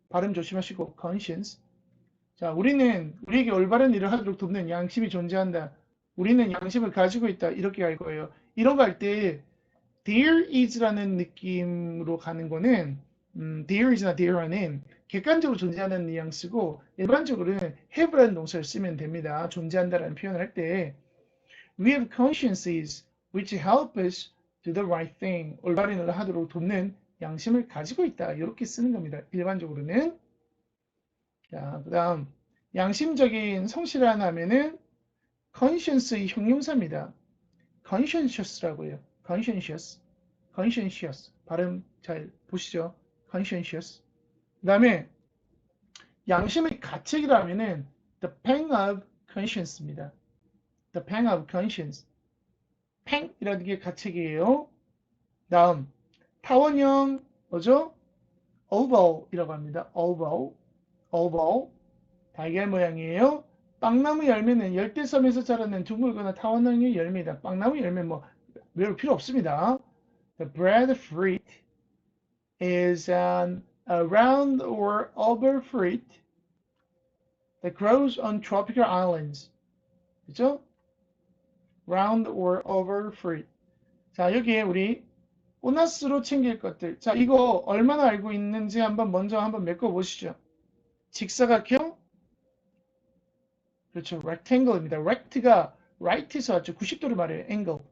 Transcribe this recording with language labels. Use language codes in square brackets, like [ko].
[ko] 발음 조심하시고 conscience. 자, 우리에게 올바른 일을 하도록 돕는 양심이 존재한다. 우리는 양심을 가지고 있다. 이렇게 할 거예요. 이런 거 할 때 there is라는 느낌으로 가는 거는 there is나 there는 객관적으로 존재하는 뉘앙스고 일반적으로는 have라는 동사를 쓰면 됩니다. 존재한다라는 표현을 할 때 [en] we have consciences which help us do the right thing. [ko] 올바른 일을 하도록 돕는 양심을 가지고 있다. 이렇게 쓰는 겁니다. 일반적으로는. 자, 그 다음 양심적인 성실한 하면은 conscience의 형용사입니다. conscientious라고 해요. conscientious. 발음 잘 보시죠. conscientious. 그 다음에 양심의 가책이라면은 the pang of conscience입니다. [en] the pang of conscience. [ko] pang이라는 게 가책이에요. 다음 타원형 뭐죠? oval이라고 합니다. oval 달걀 모양이에요. 빵나무 열매는 열대섬에서 자라는 둥글거나 타원형의 열매이다. 빵나무 열매 뭐 외울 필요 없습니다. [en] The breadfruit is a round or oval fruit that grows on tropical islands. [ko] 그죠? [en] round or oval fruit. [ko] 자, 여기에 우리 보너스로 챙길 것들. 자, 이거 얼마나 알고 있는지 먼저 메꿔 보시죠. 직사각형? 그렇죠. rectangle입니다. rect가 right에서 왔죠. 90도를 말해요. angle.